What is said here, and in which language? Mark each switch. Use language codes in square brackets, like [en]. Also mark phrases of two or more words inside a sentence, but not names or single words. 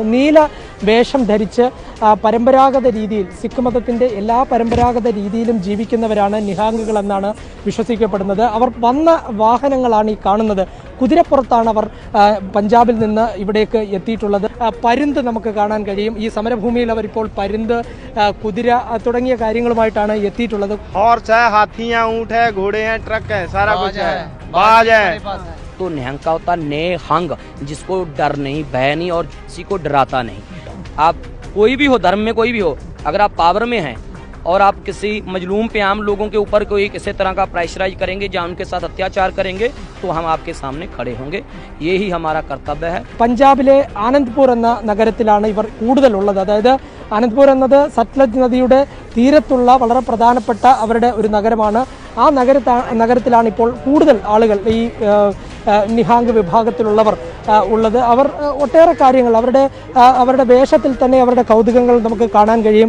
[ml] നീല വേഷം ധരിച്ച് പരമ്പരാഗത രീതിയിൽ സിഖ് മതത്തിൻ്റെ എല്ലാ പരമ്പരാഗത രീതിയിലും ജീവിക്കുന്നവരാണ് നിഹാംഗുകൾ എന്നാണ് വിശ്വസിക്കപ്പെടുന്നത്. അവർ വന്ന വാഹനങ്ങളാണ് ഈ കാണുന്നത്. കുതിരപ്പുറത്താണ് അവർ പഞ്ചാബിൽ നിന്ന് ഇവിടേക്ക് എത്തിയിട്ടുള്ളത്. പരുന്ത് നമുക്ക് കാണാൻ കഴിയും. ഈ സമരഭൂമിയിൽ അവർ ഇപ്പോൾ പരുന്ത്, കുതിര തുടങ്ങിയ കാര്യങ്ങളുമായിട്ടാണ് എത്തിയിട്ടുള്ളത്. [hi] तो निहंग का होता नेहंग, जिसको डर नहीं, भय नहीं और किसी को डराता नहीं. आप कोई भी हो, धर्म में कोई भी हो, अगर आप पावर में हैं और आप किसी मजलूम पे आम लोगों के ऊपर कोई किसी तरह का प्रेशराइज करेंगे या उनके साथ अत्याचार करेंगे तो हम आपके सामने खड़े होंगे. यही हमारा कर्तव्य है. [ml] പഞ്ചാബിലെ ആനന്ദ്പൂർ എന്ന നഗരത്തിലാണ് ഇവർ കൂടുതലുള്ളത്. അതായത് ആനന്ദ്പൂർ എന്നത് സത്ലജ് നദിയുടെ തീരത്തുള്ള വളരെ പ്രധാനപ്പെട്ട അവരുടെ ഒരു നഗരമാണ്. ആ നഗരത്തിലാണ് ഇപ്പോൾ കൂടുതൽ ആളുകൾ ഈ നിഹാംഗ് വിഭാഗത്തിലുള്ളവർ ഉള്ളത്. അവർ ഒട്ടേറെ കാര്യങ്ങൾ അവരുടെ വേഷത്തിൽ തന്നെ അവരുടെ കൗതുകങ്ങൾ നമുക്ക് കാണാൻ കഴിയും.